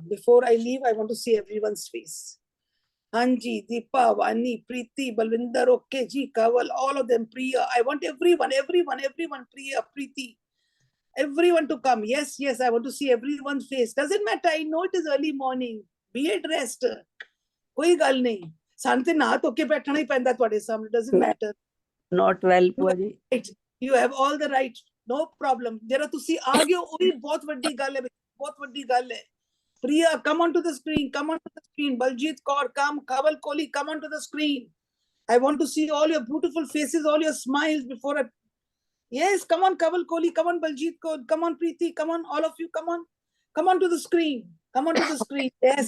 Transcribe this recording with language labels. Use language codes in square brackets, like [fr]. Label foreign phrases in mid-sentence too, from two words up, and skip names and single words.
[en] Before I leave, I want to see everyone's face. Hanji, Deepa, Vani, Preeti, Balvinder, okay, Ji, Kaval, all of them, Priya. I want everyone, Priya, Preeti. Everyone to come. Yes, I want to see everyone's face. Doesn't matter. I know it is early morning. Be at rest. [pa] ਕੋਈ ਗੱਲ ਨਹੀਂ. ਸੈਂਟੇ ਨਾ ਟੋਕੇ ਬੈਠਣਾ ਹੀ ਪੈਂਦਾ ਤੁਹਾਡੇ ਸਾਹਮਣੇ. [en] Doesn't matter. Not well, Puaji. You have all the right. No problem. [pa] ਜਿਹੜਾ ਤੁਸੀਂ ਅੱਗੇ ਹੋ, ਓਹੀ ਬਹੁਤ ਵੱਡੀ ਗੱਲ ਹੈ. ਬਹੁਤ ਵੱਡੀ ਗੱਲ ਹੈ. [en] Priya, come onto the screen. Come onto the screen. Baljit Kaur, come. Kaval Kohli, come onto the screen. I want to see all your beautiful faces, all your smiles before I. Yes, come on, Kaval Kohli. Come on, Baljit Kaur. Come on, Preeti. Come on, all of you. Come on. Come on to the screen. Come onto the screen. Yes.